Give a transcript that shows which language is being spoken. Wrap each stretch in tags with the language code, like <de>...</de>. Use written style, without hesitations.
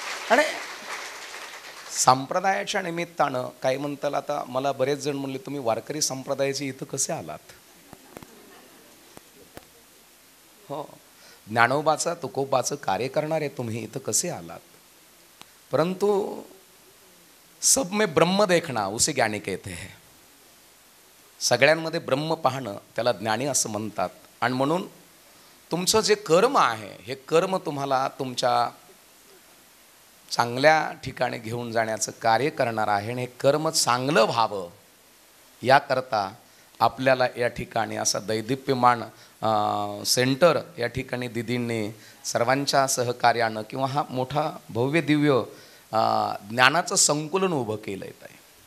<mr>आणि संप्रदायाच्या निमित्तानं काही म्हणताल, आता मला बरेच जण म्हणले तुम्ही वारकरी संप्रदायाचे इथं कसे आलात. हो, ज्ञानोबाचा तुकोबाचं कार्य करणारे तुम्ही इथं कसे आलात.</mr> <hi>परंतु सब में ब्रह्म देखना उसे ज्ञानी कहते हैं.</hi> <mr>सगळ्यांमध्ये ब्रह्म पाहणं त्याला ज्ञानी असं म्हणतात. आणि म्हणून तुमचं जे कर्म आहे हे कर्म तुम्हाला तुमच्या चांगल्या ठिकाणी घेऊन जाण्याचं कार्य करणार आहे. आणि हे कर्म चांगलं व्हावं याकरता आपल्याला या ठिकाणी असा दैदिप्यमान सेंटर या ठिकाणी दिदींनी सर्वांच्या सहकार्यानं किंवा हा मोठा भव्य दिव्य ज्ञानाचं संकुलन उभं केलं आहे.</mr>